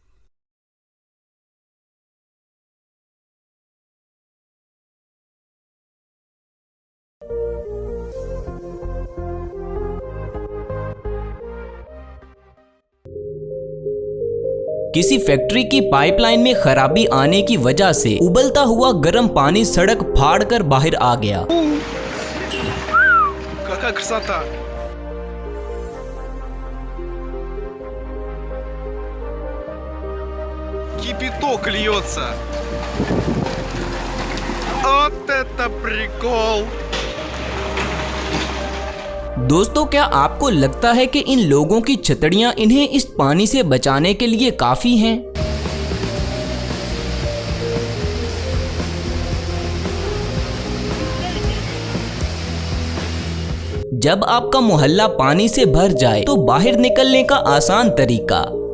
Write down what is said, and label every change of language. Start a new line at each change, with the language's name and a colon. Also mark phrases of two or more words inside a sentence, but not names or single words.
Hindi: किसी फैक्ट्री की पाइपलाइन में खराबी आने की वजह से उबलता हुआ गर्म पानी सड़क फाड़कर बाहर आ गया।
Russian: Какая красота! Кипяток льется. Вот это прикол!
Hindi: दोस्तों, क्या आपको लगता है कि इन लोगों की छतड़ियां इन्हें इस पानी से बचाने के लिए काफी हैं? जब आपका मोहल्ला पानी से भर जाए तो बाहर निकलने का आसान तरीका।